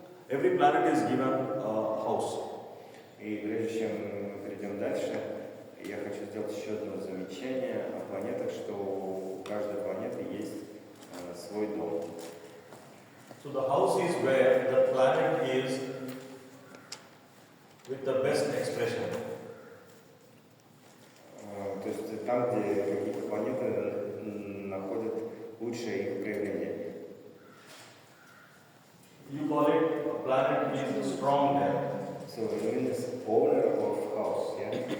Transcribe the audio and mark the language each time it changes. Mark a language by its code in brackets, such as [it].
[en] Every planet is given a house. [ru] И прежде чем мы перейдем дальше, я хочу сделать еще одно замечание о планетах, что у каждой планеты есть свой дом. [en] So the house is where the planet is with the best expression. [ru] То есть там, где какие-то планеты находят лучшее их проявление. [en] You call it a planet is strong there. So it means owner of house, yeah?